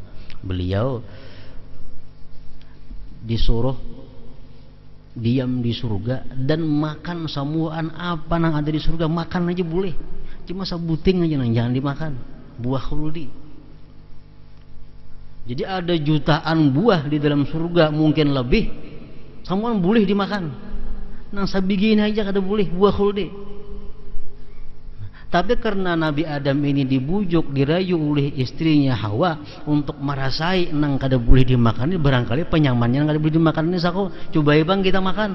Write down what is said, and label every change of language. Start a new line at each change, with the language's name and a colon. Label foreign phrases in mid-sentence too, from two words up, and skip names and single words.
Indonesian: Beliau disuruh diam di surga dan makan samuan apa yang ada di surga, makan aja boleh, cuma sabuting aja yang jangan dimakan, buah khuldi. Jadi ada jutaan buah di dalam surga, mungkin lebih,
Banjar: samuan boleh dimakan, nang sabigin aja kada boleh, buah khuldi.
Indonesian: Tapi karena Nabi Adam ini dibujuk, dirayu oleh istrinya Hawa untuk merasai
Banjar: nang kada
Indonesian: boleh dimakan, ini barangkali penyamannya kada boleh dimakan ini sako, coba bang kita makan.